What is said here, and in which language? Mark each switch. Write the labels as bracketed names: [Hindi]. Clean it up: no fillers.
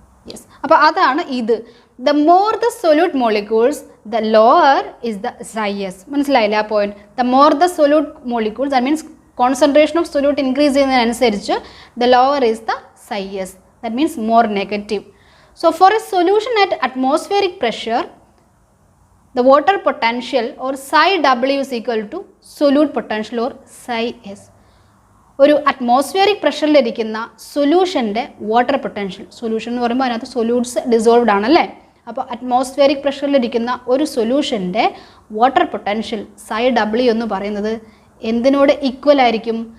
[English] yes, [Malayalam] അപ്പോൾ അതാണ് ഇത്. [English] The more the solute molecules the lower is the psi S. [Malayalam] മനസ്സിലായില്ലേ ആ point? [English] The more the solute molecules that means concentration of solute increase ചെയ്യുന്നതിനനുസരിച്ച് the lower is the psi S. That means more negative. So for a solution at atmospheric pressure the water potential or psi W is equal to solute potential or psi S. [Malayalam] ഒരു atmospheric പ്രഷറിലിരിക്കുന്ന സൊല്യൂഷൻ്റെ water potential, solution എന്ന് പറയുമ്പോൾ അതിനകത്ത് solutes dissolved ആണല്ലേ. അപ്പോൾ atmospheric പ്രഷറിലിരിക്കുന്ന ഒരു സൊല്യൂഷൻ്റെ water potential psi W എന്ന് പറയുന്നത് എന്തിനോട് equal ആയിരിക്കും?